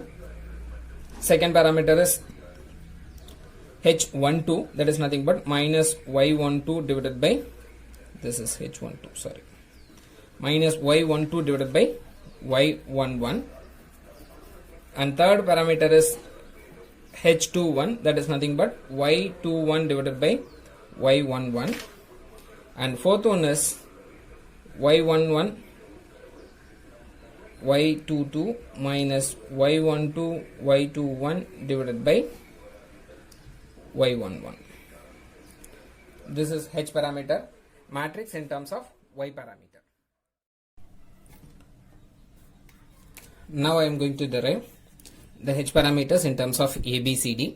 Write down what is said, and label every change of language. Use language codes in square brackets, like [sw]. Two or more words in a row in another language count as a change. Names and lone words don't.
[en] Second parameter is h12, that is nothing but minus y12 divided by, this is h12, sorry, minus y12 divided by y11. And third parameter is h21, that is nothing but y21 divided by y11. And fourth one is y11 y22 minus y12 y21 divided by y11. This is h parameter matrix in terms of y parameter. Now I am going to derive the h parameters in terms of ABCD.